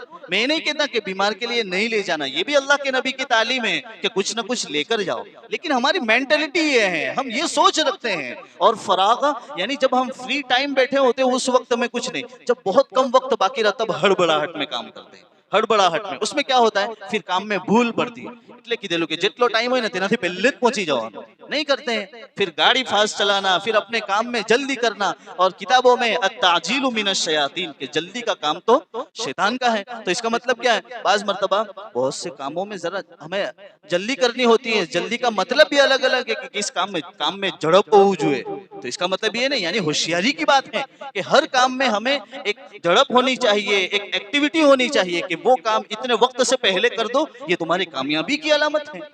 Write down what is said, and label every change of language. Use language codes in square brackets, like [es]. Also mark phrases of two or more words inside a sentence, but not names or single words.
[ur] میں نہیں کہتا کہ بیمار کے لیے نہیں لے جانا، یہ بھی اللہ کے نبی کی تعلیم ہے کہ کچھ نہ کچھ لے کر جاؤ، لیکن ہماری مینٹلٹی یہ ہے، ہم یہ سوچ رکھتے ہیں۔ اور فراغ یعنی جب ہم [en] free time [ur] بیٹھے ہوتے ہیں اس وقت میں کچھ نہیں، جب بہت کم وقت باقی رہتا تب ہڑبڑاہٹ میں کام کرتے ہیں۔ ہڑبڑاہٹ میں، اس میں کیا ہوتا ہے، پھر کام میں بھول پڑتی ہے۔ [gu] એટલે કીધેલું કે જેટલો ટાઈમ હોય ને તેનાથી પહેલે જ પહોંચી જવાનું [ur] نہیں کرتے ہیں۔ پھر گاڑی فاسٹ چلانا، پھر اپنے کام میں جلدی کرنا، اور کتابوں میں [ar] التعجیل من الشیاطین، [ur] کہ جلدی کا کام تو شیطان کا ہے۔ تو اس کا مطلب کیا ہے، بعض مرتبہ بہت سے کاموں میں ذرا ہمیں جلدی کرنی ہوتی ہے۔ جلدی کا مطلب بھی الگ الگ ہے کہ کس کام میں جھڑپ ہو جائے، تو اس کا مطلب یہ نہیں، یعنی ہوشیاری کی بات ہے کہ ہر کام میں ہمیں ایک جھڑپ ہونی چاہیے، ایک ایکٹیویٹی ہونی چاہیے کہ وہ کام اتنے وقت سے پہلے کر دو، یہ تمہاری کامیابی کی علامت ہے۔